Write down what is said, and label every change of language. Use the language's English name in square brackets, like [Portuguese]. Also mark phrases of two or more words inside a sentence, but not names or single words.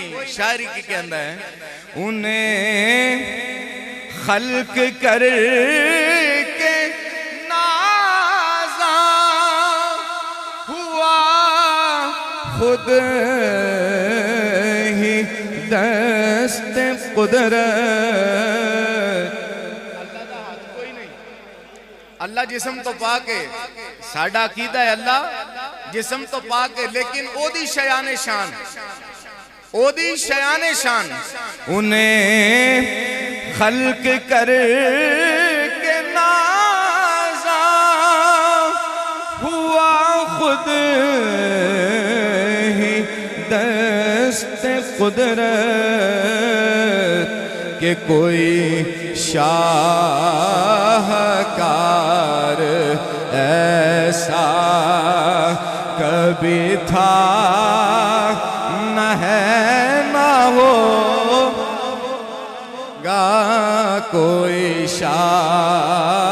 [Punjabi] شاعری کی کہندہ ہے، [Urdu] انہیں خلق کر کے نازا ہوا خود ہی دست قدرت۔ [Punjabi] اللہ جسم تو پاکے، ساڑھا عقیدہ ہے اللہ جسم تو پاکے، لیکن او دی شیان شان او دی شیان شان [Urdu] انہیں خلق کر کے نازا ہوا خود ہی دست قدرت کہ کوئی شاہکار ایسا کبھی تھا نہ ہے نہ ہوگا کوئی شاہ